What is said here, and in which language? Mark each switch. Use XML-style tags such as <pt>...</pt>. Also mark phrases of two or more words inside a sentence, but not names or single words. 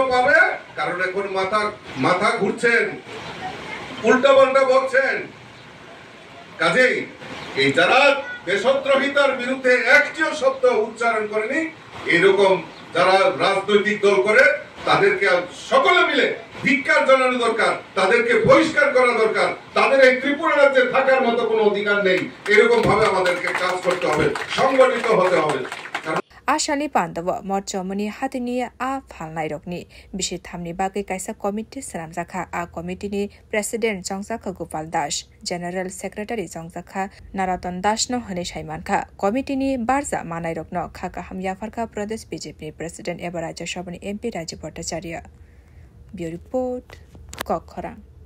<bn>পাবে কারণ এখন মাথা ঘুরছেন উল্টাপাল্টা বলছেন কাজেই এই যারা দেশদ্রোহিতার বিরুদ্ধে একটিও শব্দ উচ্চারণ করেনি এরকম যারা রাজনৈতিক দল করে তাদেরকে সকলে মিলে ধিক্কার জানানো দরকার তাদেরকে বহিষ্কার করা দরকার তাদের এই ত্রিপুরা রাজ্যে থাকার মতো কোনো অধিকার নেই এরকম ভাবে আমাদেরকে কাজ করতে হবে সংগঠিত হতে হবে</bn> <trp>Ashani Pandawa Mort Germany Hatini A Phalnai Rokni Bishi Thamni Bagai Kaisa Committee Sanamzakha A Committee ni President Jongzakha Gopal Dash</trp> <en>General Secretary</en> <trp>Jongzakha Naraton Dash no Hane Shaimankha Committee ni Barza Manai Rokno Khaka Hamyafarka Pradesh BJP President Ebaraj Shomani MP Rajiv Bhattacharya</trp> <en>Bureau Report</en> <trp>Kokhara</trp>